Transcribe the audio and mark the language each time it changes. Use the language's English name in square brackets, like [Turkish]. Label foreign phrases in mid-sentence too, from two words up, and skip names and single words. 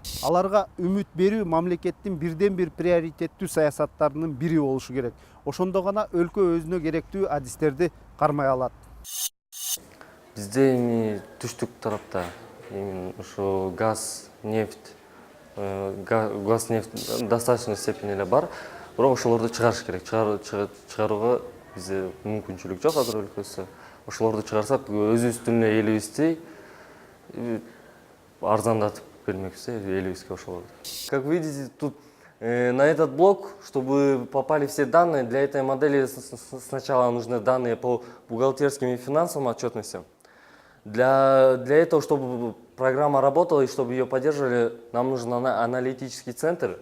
[Kyrgyz] Аларга үмүт берүү мамлекеттин бирден бир приоритеттүү саясаттарынын бири болушу керек. Ошондо гана өлкө өзүнө керектүү адистерди кармай алат. Бизде эми түштүк тарапта ушу газ, нефть [Russian] достаточно степени [Kyrgyz] эле бар, бирок ошолорду чыгарыш керек. Чыгарууга бизде мүмкүнчүлүк жок азыр өлкөсү. Ошолорду чыгарсак, өзүбүздүн эле элибизди арзандатып бермекпиз элибизге ошолорду. [Russian] Как видите, тут на этот блок, чтобы попали все данные, для этой модели сначала нужны данные по бухгалтерским и финансовым отчетностям. Для этого, чтобы программа работала и чтобы ее поддерживали, нам нужен аналитический центр.